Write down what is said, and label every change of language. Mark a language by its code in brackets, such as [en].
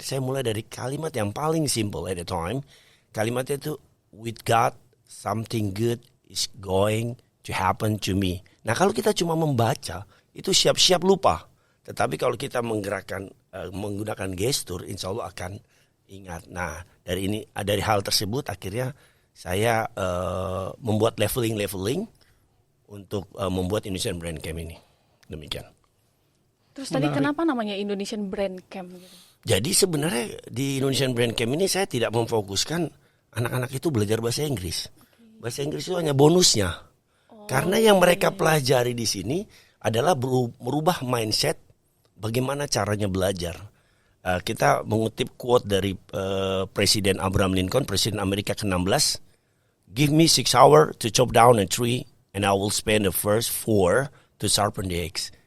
[id] Saya mulai dari kalimat yang paling simple [en] at the time. [id] Kalimatnya itu, [en] with God something good is going to happen to me. [id] Nah kalau kita cuma membaca, itu siap-siap lupa. Tetapi kalau kita menggunakan gestur, insya Allah akan ingat. Nah, dari hal tersebut akhirnya saya membuat leveling untuk membuat Indonesian Brand Camp ini. Demikian. Terus tadi kenapa namanya Indonesian Brand Camp gitu? Jadi sebenarnya di Indonesian Brand Camp ini saya tidak memfokuskan anak-anak itu belajar bahasa Inggris. Bahasa Inggris itu hanya bonusnya. Karena yang mereka pelajari di sini adalah merubah mindset bagaimana caranya belajar. Kita mengutip quote dari Presiden Abraham Lincoln, Presiden Amerika ke-16. [en] Give me 6 hours to chop down a tree and I will spend the first 4 to sharpen the axe.